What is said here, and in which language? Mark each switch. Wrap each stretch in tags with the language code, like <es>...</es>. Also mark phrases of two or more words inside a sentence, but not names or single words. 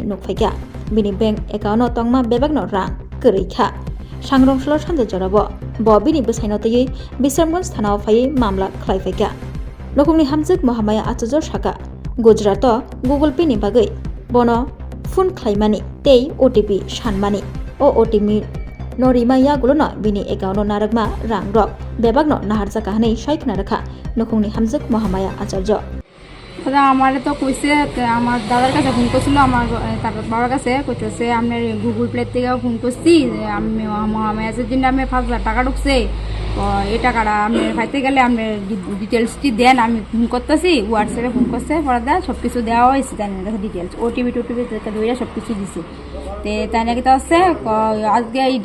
<trp>नुफैग्या बिनि बैंक एकाउन्ट तंमा बेबागनो रां गरैखा सांग्रंसल सानजाजराबो बिनि बोसायनतयै बिश्रामगंज थानाव फायै मामला ख्लायफैग्या नखुंनि हामजक महामाया आचार्य साका गुजरात गुगल पे नि बागै बन फोन ख्लायमानि तै OTP सानमानि अ OTP नरिमा यागुलो न बिनि एकाउन्ट नारगमा रां रक बेबागनो नाहारजाका हनै सायखना राखा नखुंनि हामजक महामाया आचार्य</trp> <bn>দাদা আমার তো কইছে আমার দাদার কাছে ফোন করছিল আমার তার বাবার কাছে কইতেছে আপনার গুগল প্লে থেকে ফোন করছি আমি আমার দিন আমি 5,000 টাকা ঢুকছে এই টাকাটা আপনি পাইতে গেলে আপনার ডিটেলসটি দেন আমি ফোন করতেছি হোয়াটসঅ্যাপে ফোন করছে পরে দেয় সব কিছু দেওয়া হয়েছে তাই কাছে ডিটেলস ওটিপি দইরা সব কিছু দিছে তে তাই নাকি তো আছে আজকে এইটা</bn>